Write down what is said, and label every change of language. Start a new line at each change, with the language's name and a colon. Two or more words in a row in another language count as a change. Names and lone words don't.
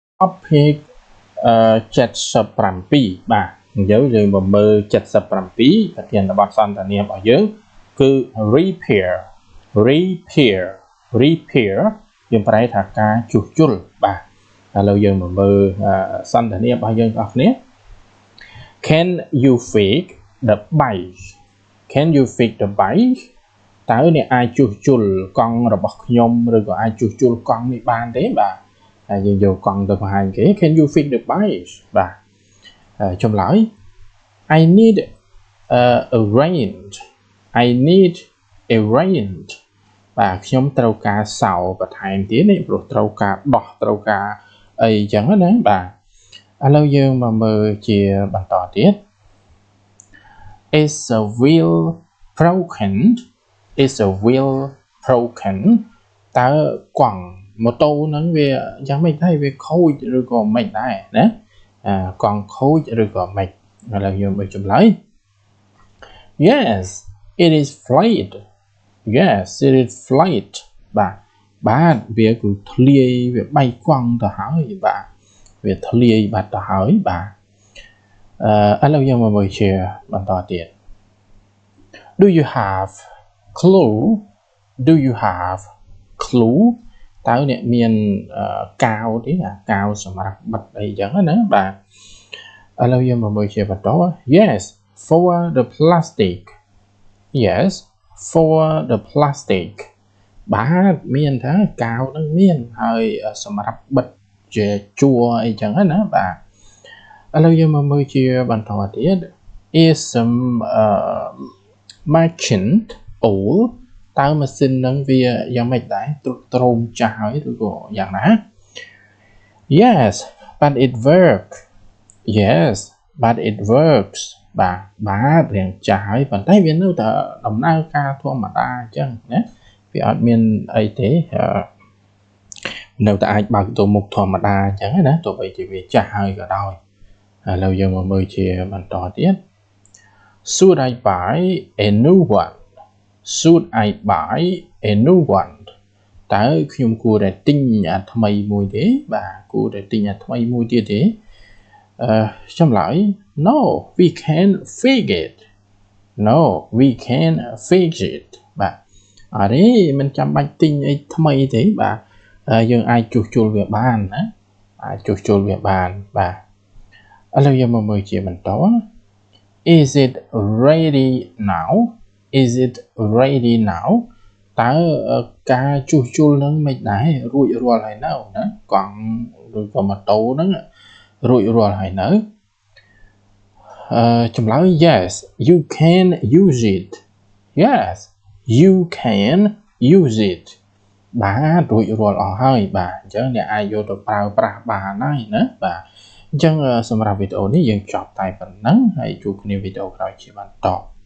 Khmer: topic 77 បាទអញ្ចឹងយើងមកមើល77ប្រធានបទសន្តានាមរបស់យើងគឺ repair យើងប្រែថាការជួសជុលបាទឥឡូវយើងមកមើលសន្តានាមរបស់យើងបងប្អូន
English: Can you fix the bike
Khmer: តើអ្នកអាចជួសជុលកង់របស់ខ្ញុំឬក៏អាចជួសជុលកង់នេះបានទេបាទហើយយើងយកកង់ទៅបង្ហាញគេ
English: Can you fix the bike
Khmer: បាទចម្លើយ
English: I need a wrench
Khmer: បាទខ្ញុំត្រូវការសោបន្ថែមទៀតនេះព្រោះត្រូវការដោះត្រូវការអីចឹងណាបាទឥឡូវយើងមកមើលជាបន្តទៀត
English: Is a wheel broken
Khmer: តើកង់ម៉ូតូហ្នឹងវាយ៉ាងម៉េចដែរវាខូចឬក៏មិនដែរណាកង់ខូចឬក៏មិនឥឡូវយើងមើលចម្លើយ
English: Yes it is flat
Khmer: បាទវាគឺធ្លាយវាបែកកង់ទៅហើយបាទវាធ្លាយបាត់ទៅហើយបាទឥឡូវយើងមកមើលជាបន្តទៀត
English: Do you have clue
Khmer: តើអ្នកមានកាវទេកាវសម្រាប់បិទអីចឹងណាបាទឥឡូវយើងមកមើលជាបន្ត
English: Yes for the plastic
Khmer: បាទមានថាកាវនឹងមានហើយសម្រាប់បិទជាជួរអីចឹងណាបាទឥឡូវយើងមកមើលជាបន្តទៀត
English: Is some machine old
Khmer: តើម៉ាស៊ីននឹងវាយ៉ាងម៉េចដែរទ្រុឌទ្រោមចាស់ហើយឬក៏យ៉ាងណា
English: Yes but it works
Khmer: បាទរៀងចាស់ហើយប៉ុន្តែវានៅតែដំណើរការធម្មតាអញ្ចឹងណាវាអត់មានអីទេនៅតែអាចបើកទៅមុខធម្មតាអញ្ចឹងណាទោះបីជាវាចាស់ហើយក៏ដោយឥឡូវយើងមកមើលជាបន្តទៀត
English: Should I buy a new one
Khmer: តើខ្ញុំគួរតែទិញអាថ្មីមួយទេបាទគួរតែទិញអាថ្មីមួយទៀតទេចម្លើយ
English: No we can fix it
Khmer: បាទអរេមិនចាំបាច់ទិញអីថ្មីទេបាទយើងអាចជួសជុលវាបានណាបាទឥ ឡូវយើងមកមើលជាបន្ត
English: Is it ready now
Khmer: តើការជួសជុលនឹងមិនដែររួចរាល់ហើយនៅណាកង់ឬក៏ម៉ូតូហ្នឹងរួចរាល់ហើយនៅ ចម្លើយ
English: Yes you can use it
Khmer: បាទរួចរាល់អស់ហើយបាទអញ្ចឹងអ្នកអាចយកទៅប្រើប្រាស់បានហើយណាបាទអញ្ចឹងសម្រាប់វីដេអូនេះយើងចប់តែប៉ុណ្្នឹងហើយជួបគ្នាវីដេអូក្រោយជាបន្ត